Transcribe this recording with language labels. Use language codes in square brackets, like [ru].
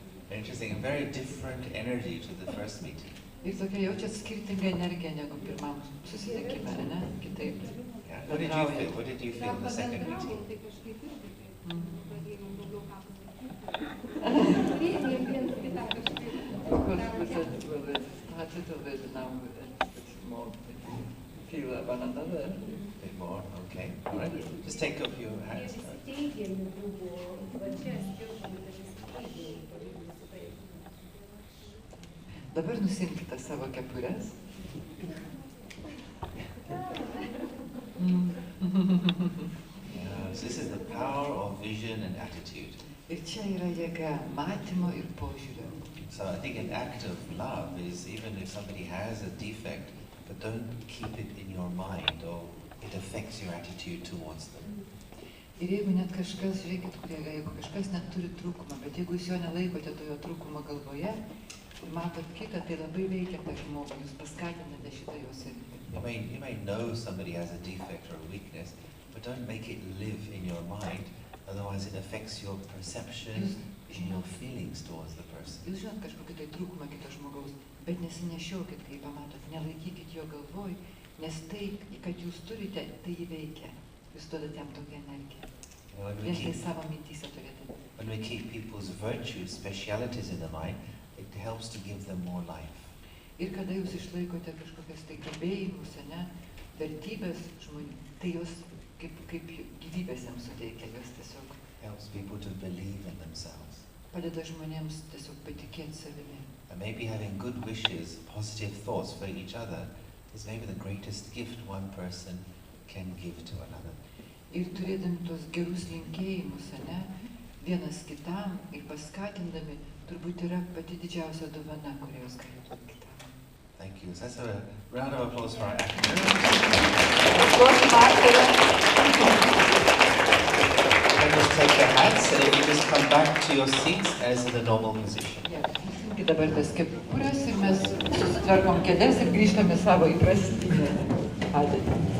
[en] Interesting, a very different energy to the first meeting. [lt] Ir tokia jaučia skirtingą energiją negu pirmam susitikime, ne? Kitaip. [en] Yeah. What did you feel? What did you feel in the second meeting? [lt] Tai kažkaip irgi pradėjom daugiau ką pasakyti. Viens kitą kažkaip. [en] Of course, we said we started already now it's more feel one another. A bit more, okay. All right. Just take off your hats. [lt] Dabar nusimkite savo kepures. [en] Yes, this is the power of vision and attitude. [lt] Ir čia yra jėga matymo ir požiūrio. [en] So I think an act of love is even if somebody has a defect, but don't keep it in your mind or it affects your attitude towards them. [lt] Ir jeigu net kažkas, žiūrėkit, jeigu kažkas net turi trūkumą, bet jeigu jūs jo nelaikote to jo trūkumo galvoje, ir matot kitą, tai labai veikia tą žmogų, jūs paskatinate šitą jo savybę. [en] You may know somebody has a defect or a weakness, but don't make it live in your mind, otherwise it affects your perception and your feelings towards the person. [lt] Jūs žinot kažkokį tai trūkumą kito žmogaus, bet nesinešiokit, kai pamatot, nelaikykit jo galvoj, nes tai, kad jūs turite, tai jį veikia. Jūs duodate jam tokią energiją. Vien tai savo mintyse turėtų. [en] When we keep people's virtues, specialities in the mind, it helps to give them more life. [lt] Ir kada jūs išlaikote kažkokias tai gebėjimus, ne, vertybės žmonių, tai jos kaip gyvybės jiems suteikia, jos tiesiog [en] Helps people to believe in themselves. [lt] padeda žmonėms tiesiog patikėti savimi. [en] And maybe having good wishes, positive thoughts for each other is maybe the greatest gift one person can give to another. [lt] Ir turėdami tuos gerus linkėjimus, ne, vienas kitam ir paskatindami, turbūt yra pati didžiausia dovana, kurią jūs galite duoti kitam. [en] Thank you. So let's have a round of applause for our actors. And just take your hats and if you just come back to your seats as in the normal position. [lt] Ir dabar tas kepures ir mes susitvarkom kėdes ir grįžtame savo įprastinę padėtį.